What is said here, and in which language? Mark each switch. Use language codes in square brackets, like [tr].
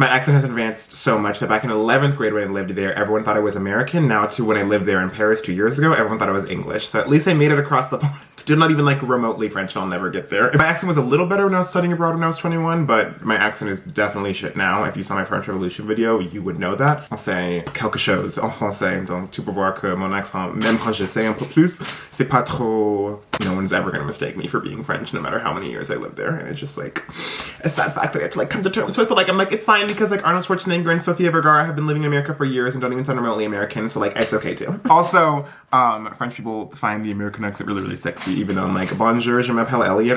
[en] My accent has advanced so much that back in 11th grade when I lived there, everyone thought I was American. Now to when I lived there in Paris 2 years ago, everyone thought I was English. So at least I made it across the pond. Still not even like remotely French, and I'll never get there. My accent was a little better when I was studying abroad when I was 21, but my accent is definitely shit now. If you saw my French Revolution video, you would know that. I'll say [fr] quelque chose en français, donc tu peux voir que mon accent, même quand j'essaie un peu plus, c'est pas trop... [en] No one's ever gonna mistake me for being French, no matter how many years I lived there, and it's just like a sad fact that I have to like come to terms with, but like I'm like, it's fine because like Arnold Schwarzenegger and Sofia Vergara have been living in America for years and don't even sound remotely American, so like it's okay too. Also, French people find the American accent really, really sexy, even though I'm like, [fr] bonjour, je m'appelle Elliott.